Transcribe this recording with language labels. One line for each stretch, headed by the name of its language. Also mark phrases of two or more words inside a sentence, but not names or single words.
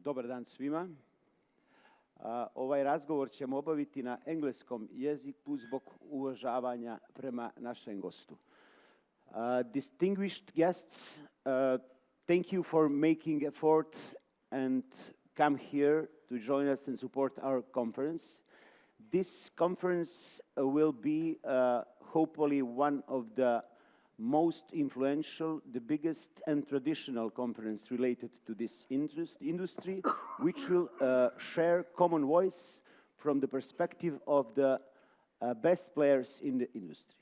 Bosnian: Dobar dan svima. Ovaj razgovor ćemo obaviti na engleskom jeziku zbog uvažavanja prema našem gostu.
English: Distinguished guests, thank you for making effort and come here to join us and support our conference. This conference will be hopefully one of the most influential, the biggest and traditional conference related to this industry, which will share common voice from the perspective of the best players in the industry.